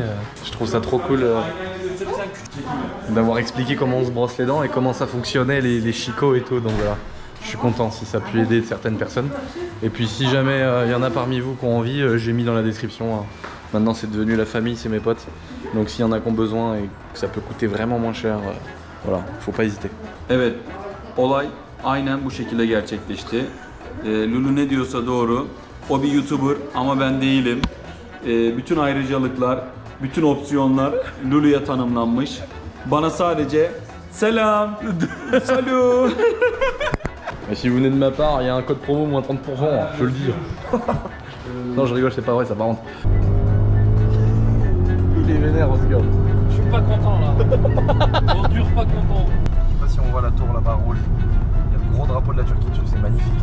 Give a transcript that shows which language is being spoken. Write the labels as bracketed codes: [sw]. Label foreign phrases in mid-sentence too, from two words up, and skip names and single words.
[fr] Je trouve ça trop cool d'avoir expliqué comment on se brosse les dents et comment ça fonctionnait les chicots et tout. Donc voilà. Je suis content si ça a pu aider certaines personnes. Et puis si jamais il y en a parmi vous qui ont envie, j'ai mis dans la description. Maintenant c'est devenu la famille, c'est mes potes. Donc s'il y en a qui ont besoin et que ça peut coûter vraiment moins cher, voilà, faut pas hésiter. [tr] Evet, olay aynen bu şekilde gerçekleşti. Lulu ne diyorsa doğru. O bir YouTuber ama ben değilim. Bütün ayrıcalıklar, bütün opsiyonlar Lulu'ya tanımlanmış. Bana sadece selam, [fr] salut. Et si vous venez de ma part, il y a un code promo moins 30%, je le dis. Non, je rigole, c'est pas vrai, ça par contre. Il est vénère, Oscar. Je suis pas content là. On dure pas content. Je sais pas si on voit la tour là-bas rouge. Il y a le gros drapeau de la Turquie dessus, c'est magnifique.